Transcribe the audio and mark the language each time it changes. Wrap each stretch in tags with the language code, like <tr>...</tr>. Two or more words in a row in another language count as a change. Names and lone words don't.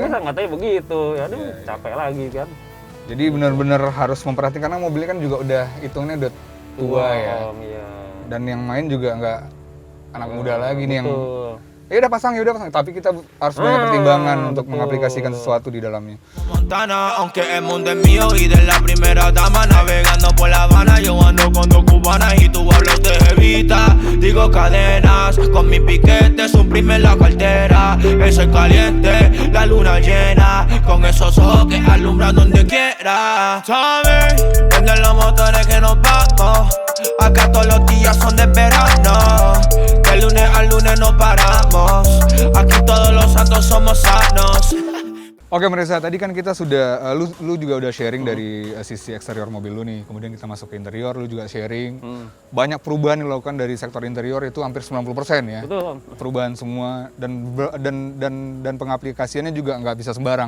<id>katanya begitu. Ya aduh, Iya, iya. capek lagi kan. Jadi benar-benar harus memperhatikan karena mobilnya kan juga udah hitungnya udah tua ya. Om, iya. Dan yang main juga nggak anak muda lagi nih yang Betul. ya udah pasang. Tapi kita harus banyak pertimbangan untuk betul. mengaplikasikan sesuatu di dalamnya.</id> <es>Montana, aunque el mundo es mío y de la primera dama navegando por La Habana, yo ando con dos cubanas y tú hablas de jevita, digo cadenas, con mi piquete suprime la cartera, el sol caliente, la luna llena, con esos ojos que alumbran donde quiera, ¿sabes? Prenden los motores que nos vamos, acá todos los días son de verano, de lunes al lunes no paramos, aquí todos los santos somos sanos.</es> <id>Oke Reza, tadi kan kita sudah, lu juga udah sharing dari sisi eksterior mobil lu nih, kemudian kita masuk ke interior, lu juga sharing. Banyak perubahan yang dilakukan dari sektor interior itu hampir 90% ya. Betul, Om. Perubahan semua dan pengaplikasiannya juga nggak bisa sembarang.</id>